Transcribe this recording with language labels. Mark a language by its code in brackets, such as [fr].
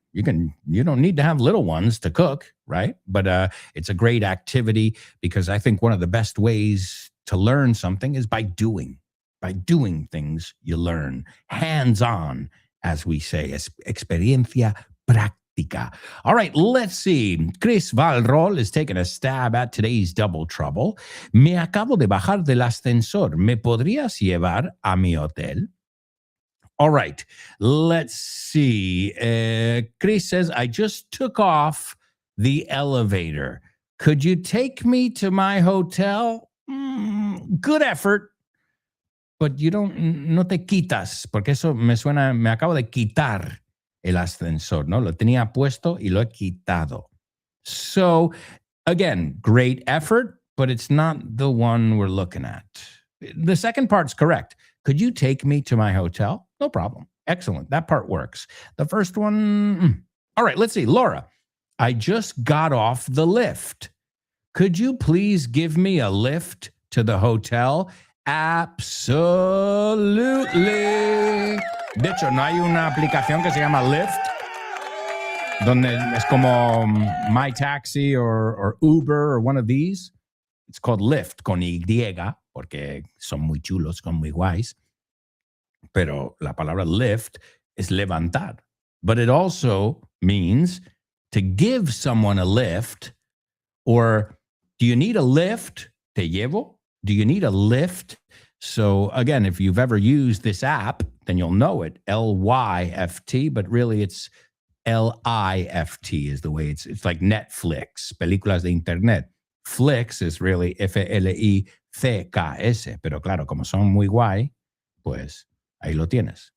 [en] You don't need to have little ones to cook, right? But it's a great activity because I think one of the best ways to learn something is by doing. By doing things, you learn. Hands-on, as we say, [es] experiencia práctica. [en] All right, let's see. Chris Valrol is taking a stab at today's double trouble. [es] Me acabo de bajar del ascensor. ¿Me podrías llevar a mi hotel? [en] All right, let's see. Chris says, I just took off the elevator. Could you take me to my hotel? Good effort. [es] But no te quitas, porque eso me suena, me acabo de quitar el ascensor, ¿no? Lo tenía puesto y lo he quitado. [en] So, again, great effort, but it's not the one we're looking at. The second part's correct. Could you take me to my hotel? No problem. Excellent. That part works. The first one, all right, let's see. Laura, I just got off the lift. Could you please give me a lift to the hotel? Absolutely. [es] De hecho, ¿no hay una aplicación que se llama Lyft? Donde es como My Taxi or Uber [en] or one of these. It's called Lyft [es] con Y, porque son muy chulos, son muy guays. Pero la palabra lift es levantar. [en] But it also means to give someone a lift, or do you need a lift? [es] Te llevo? [en] Do you need a lift? So again, if you've ever used this app, then you'll know it, Lyft, but really it's Lift is the way it's like Netflix, [es] películas de internet. [en] Flix is really Flix, [es] pero claro, como son muy guay, pues ahí lo tienes.